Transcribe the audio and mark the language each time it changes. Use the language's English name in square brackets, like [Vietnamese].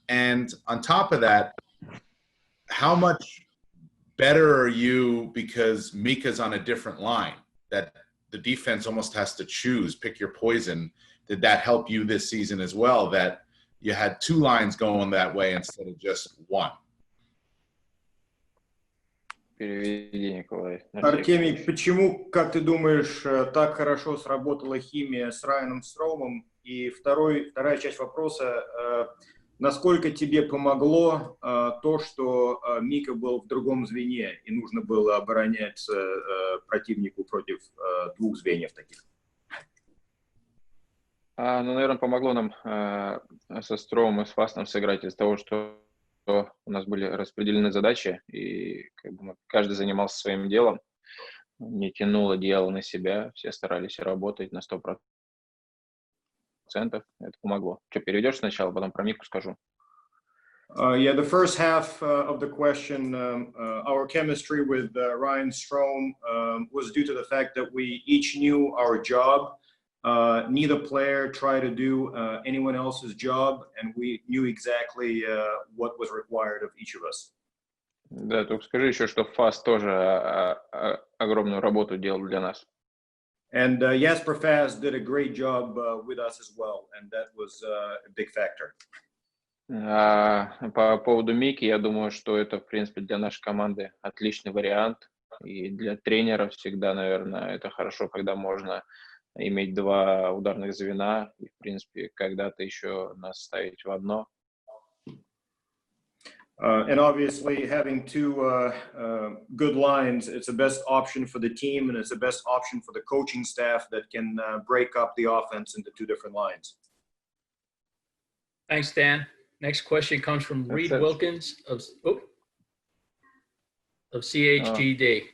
[English] And on top of that, how much better are you because Mika's on a different line, that the defense almost has to choose, pick your poison? Did that help you this season as well, that you had two lines going that way instead of just one? [Russian] Переведи, Николай. Артемий, почему, как ты думаешь, так хорошо сработала химия с Райаном Строумом? И вторая часть вопроса, насколько тебе помогло то, что Мика был в другом звене и нужно было оборонять противнику против двух звеньев таких? Ну, наверное, помогло нам со Строум и с Фастом сыграть из-за того, что у нас были распределены задачи, и как бы каждый занимался своим делом, не тянул одеяло на себя, все старались работать на 100%. Это помогло. Что, перейдешь сначала, потом про Мику скажу. [English] Yeah, the first half of the question, our chemistry with Ryan Strome was due to the fact that we each knew our job. Neither player tried to do anyone else's job, and we knew exactly what was required of each of us. [Russian] Да, только скажи еще, что Фаст тоже огромную работу делал для нас. [English] And Jasper Fast did a great job with us as well, and that was a big factor. [Russian] По поводу Мики, я думаю, что это, в принципе, для нашей команды отличный вариант. И для тренера всегда, наверное, это хорошо, когда можно иметь два ударных звена и, в принципе, когда-то еще нас ставить в одно. [English] And obviously, having two good lines, it's the best option for the team, and it's the best option for the coaching staff that can break up the offense into two different lines. Thanks, Dan. Next question comes from Reed Wilkins of CHGD.